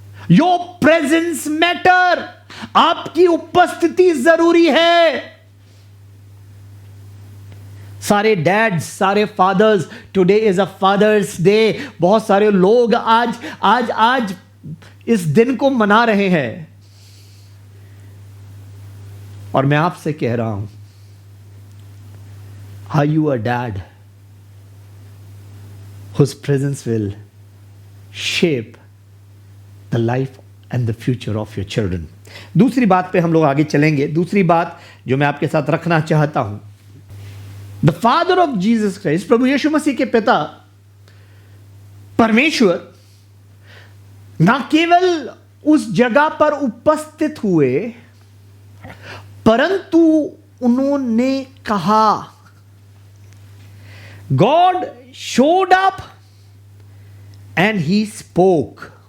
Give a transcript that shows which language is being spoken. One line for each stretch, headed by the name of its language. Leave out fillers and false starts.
English: your presence matter,
Hindi: आपकी उपस्थिति जरूरी है। सारे डैड्स, सारे fathers,
English: today is a father's day,
Hindi: बहुत सारे लोग आज आज आज इस दिन को मना रहे हैं। और मैं आपसे कह रहा हूं,
English: Are you a dad whose presence will shape the life and the future of your children?
Hindi: दूसरी बात पे हम लोग आगे चलेंगे। दूसरी बात जो मैं आपके साथ रखना चाहता हूं,
English: the father of Jesus Christ,
Hindi: प्रभु यीशु मसीह के पिता परमेश्वर ना केवल उस जगह पर उपस्थित हुए, परंतु उन्होंने कहा,
English: God showed up and he spoke.